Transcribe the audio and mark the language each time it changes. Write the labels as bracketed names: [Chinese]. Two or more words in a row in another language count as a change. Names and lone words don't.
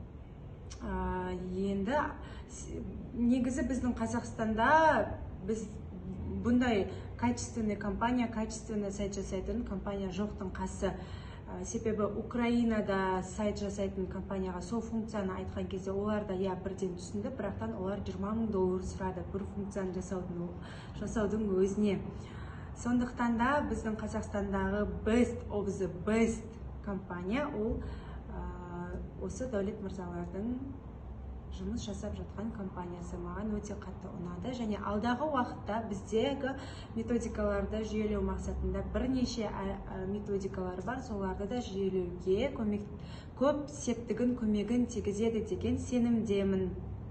[Kazakh] Енді негізі біздің Қазақстанда біз бұндай качественный компания, качественный сайт жасайтын компания жоқтың қасы. Себебі Украинада сайт жасайтын компанияға сол функцияны айтқан кезде олар да бірден түсінді, бірақтан олар $20,000 сұрады бір функцияны жасаудың өзіне. Сондықтан да біздің Қазақстандағы [English] best of the best [Kazakh] компания ол осы Дәулет мырзалардың жұмыс жасап жатқан компаниясы. Маған өте қатты ұнады, және алдағы уақытта біздегі методикаларды жүйелеу мақсатында бірнеше методикалар бар, соларды да жүйелеуге көп септігін, көмегін тигізеді деген сенімдемін.